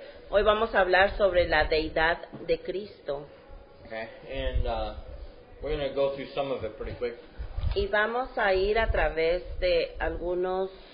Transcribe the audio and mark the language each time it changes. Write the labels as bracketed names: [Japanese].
[Spanish] Hoy vamos a hablar sobre la deidad de Cristo. [English] Okay, and we're going to go through some of it pretty quick. [Spanish] Y vamos a ir a través de algunos